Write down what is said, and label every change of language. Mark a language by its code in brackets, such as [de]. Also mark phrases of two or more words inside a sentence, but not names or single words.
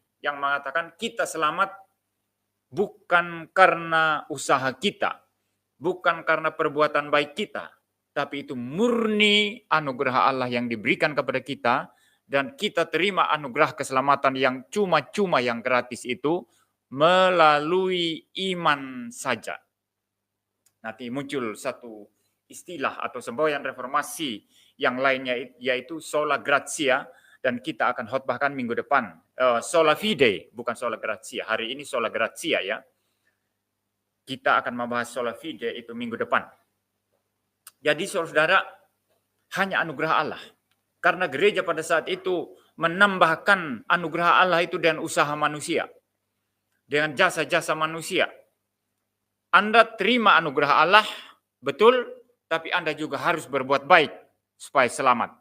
[id] Yang mengatakan kita selamat bukan karena usaha kita, bukan karena perbuatan baik kita, tapi itu murni anugerah Allah yang diberikan kepada kita, dan kita terima anugerah keselamatan yang cuma-cuma yang gratis itu melalui iman saja. Nanti muncul satu istilah atau semboyan reformasi yang lainnya, yaitu [la] sola gratia, [id] dan kita akan khotbahkan minggu depan. [la] Sola fide, bukan sola gratia. [id] Hari ini [la] sola gratia [id] ya. Kita akan membahas [la] sola fide [id] itu minggu depan. Jadi saudara, hanya anugerah Allah. Karena gereja pada saat itu menambahkan anugerah Allah itu dengan usaha manusia. Dengan jasa-jasa manusia. Anda terima anugerah Allah, betul, tapi Anda juga harus berbuat baik supaya selamat.